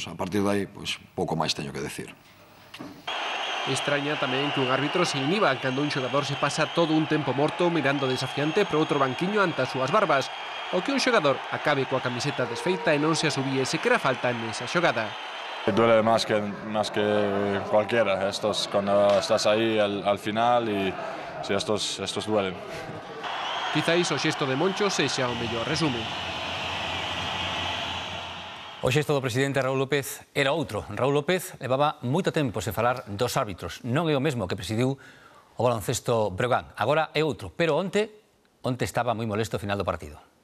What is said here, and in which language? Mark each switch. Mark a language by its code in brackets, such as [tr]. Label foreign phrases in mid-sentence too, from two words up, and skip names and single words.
[gl] A partir de aí, pois, pouco máis teño que decir. Extraña tamén que un árbitro se inhiba cando un xogador se pasa todo un tempo morto mirando desafiante para outro banquiño ante as súas barbas, ou que un xogador acabe coa camiseta desfeita e non se asubíe sequera falta nesa xogada. [es] Duele más que cualquiera, cuando estás ahí al final y sí, estos duelen. [gl] Quizáis o xesto de Moncho sexa o mellor resume. O xesto do presidente Raúl López era outro. Raúl López levaba moito tempo sen falar dos árbitros. Non é o mesmo que presidiu o baloncesto Breogán. Agora é outro, pero onte estaba moi molesto ao final do partido.